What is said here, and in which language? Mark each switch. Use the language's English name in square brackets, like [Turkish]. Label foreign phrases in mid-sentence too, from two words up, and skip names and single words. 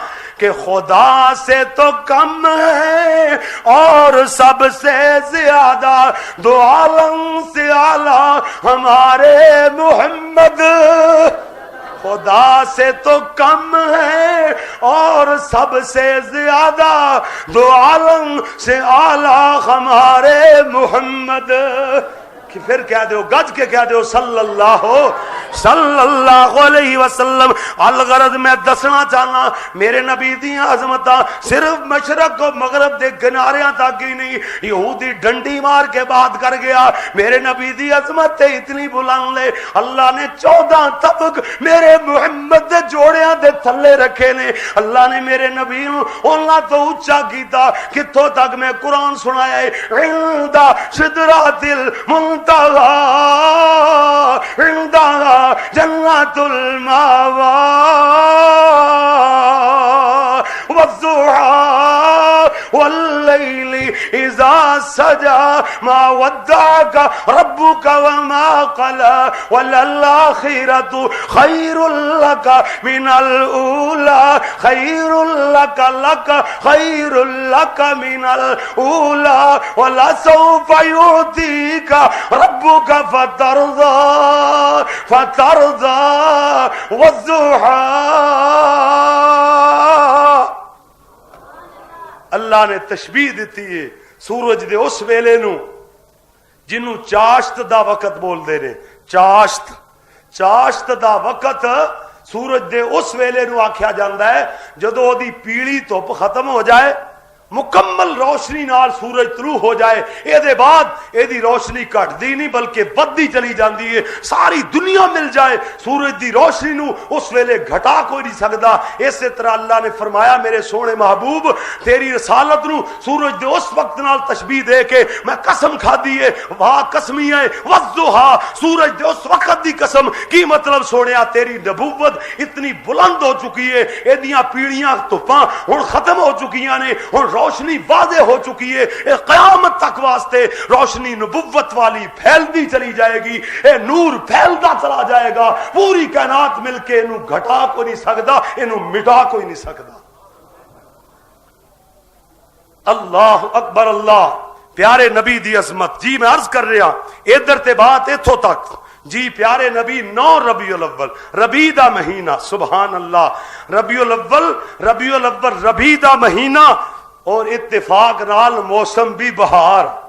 [Urdu] کہ خدا سے تو کم ہے اور سب سے زیادہ دو عالم سے اعلیٰ ہمارے محمد خدا سے تو کم ہے اور سب سے زیادہ دو عالم سے اعلیٰ ہمارے محمد کہ پھر کہہ دو گج کے کہہ دو صلی [Arabic] اللہ علیہ وسلم [Punjabi] الغرض میں دسنا چاہنا میرے نبی دیاں عظمتاں صرف مشرق و مغرب دے کناریاں تک ہی نہیں یہودی ڈنڈی مار کے بات کر گیا میرے نبی دی عظمت اتنی بلند ہے اللہ نے 14 طبق میرے محمد دے جوڑیاں دے تھلے رکھے نے اللہ نے میرے نبی نو اللہ تو اونچا کیتا کتھوں تک میں قرآن سنایا ہے [Arabic] عند سدرۃ المنتہا عندہا جنت الماوى والضحى والليل إذا سجى ما ودعك ربك وما قلى وللآخرة خير لك من الأولى خير لك من الأولى ولسوف يؤتيك ربك فترضى والضحى [Punjabi] اللہ نے تشبیہ دیتی ہے سورج دے اس ویلے نو جنوں چاشت دا وقت بول دے نے چاشت دا وقت سورج دے اس ویلے نو آکھیا جاندا ہے جدوں دی پیلی دھوپ ختم ہو جائے مکمل روشنی نال سورج طلوع ہو جائے اے دے بعد اے دی روشنی گھٹ دی نہیں بلکہ بدی چلی جاندی ہے ساری دنیا مل جائے سورج دی روشنی نو اس ویلے گھٹا کوئی نہیں سکدا اسی طرح اللہ نے فرمایا میرے سونے محبوب تیری رسالت نو سورج دے اس وقت نال تشبیہ دے کے میں قسم کھادی ہے واہ قسمی ہے والضحیٰ سورج دے اس وقت دی قسم کی مطلب سونیا تیری نبوت اتنی بلند ہو چکی ہے اے دیاں پیڑیاں دھوپاں ہن ختم ہو چکیاں نے ہن روشنی واضح ہو چکی ہے اے قیامت تک واسطے روشنی نبوت والی پھیلتی چلی جائے گی اے نور پھیلتا چلا جائے گا پوری کائنات مل کے انہوں گھٹا کوئی نہیں سکتا انہوں مٹا کوئی نہیں سکتا [Arabic] اللہ اکبر [Punjabi] اللہ پیارے نبی دی عظمت جی میں عرض کر رہا ادھر تے بات اتھوں تک جی پیارے نبی 9 ربیع الاول ربیع دا مہینہ [Arabic] سبحان اللہ [Punjabi] ربیع الاول ربیع دا مہینہ اور اتفاق نال موسم بھی بہار